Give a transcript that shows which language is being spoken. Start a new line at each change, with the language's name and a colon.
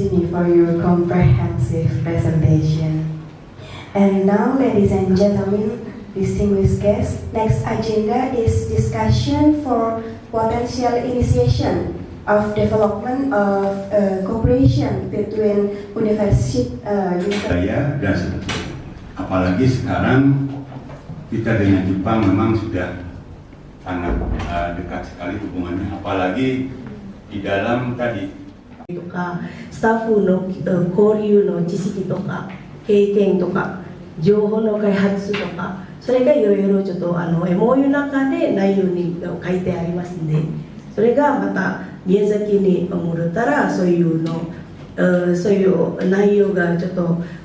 English: Dini, for your comprehensive presentation. And now, ladies and gentlemen, distinguished guests, next agenda is discussion for potential initiation of development of cooperation between university.
Indonesian: Saya dan seterusnya. Apalagi sekarang kita dengan Jepang memang sudah sangat dekat sekali hubungannya. Apalagi di dalam tadi.
Japanese: とかスタッフの交流の知識とか経験とか情報の開発とかそれがいろいろちょっとMOU の中で内容に書いてありますんでそれがまた宮崎に戻ったらそういう内容がちょっと